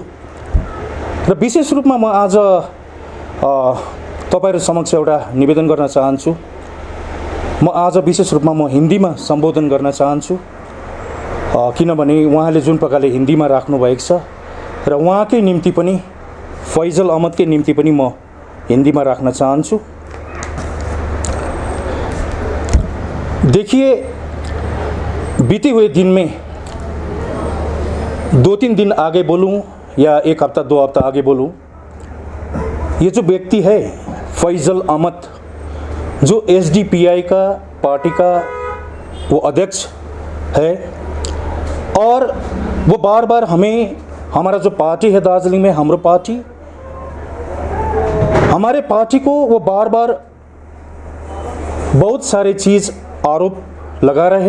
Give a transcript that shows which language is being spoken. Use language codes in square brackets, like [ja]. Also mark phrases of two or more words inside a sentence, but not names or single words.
[ne] र विशेष रूपमा म आज तपाईहरु समक्ष एउटा निवेदन गर्न चाहन्छु। म आज विशेष रूपमा म हिन्दीमा सम्बोधन गर्न चाहन्छु, किनभने उहाँले जुन प्रकारले हिन्दीमा राख्नु भएको छ र उहाँकै निम्ति पनि फैजल अहमदकै निम्ति पनि म [hi] हिंदी में रखना [ne] चाहन्छु। [hi] देखिए, बीते हुए दिन में 2-3 दिन आगे बोलूं या 1 हफ्ता 2 हफ्ता आगे बोलूं, ये जो व्यक्ति है फैजल अहमद, जो एसडीपीआई का पार्टी का वो अध्यक्ष है और वो बार बार हमें, हमारा जो पार्टी है दार्जिलिंग में, हमारे पार्टी को वो बार बार बहुत सारे चीज़ आरोप लगा रहे।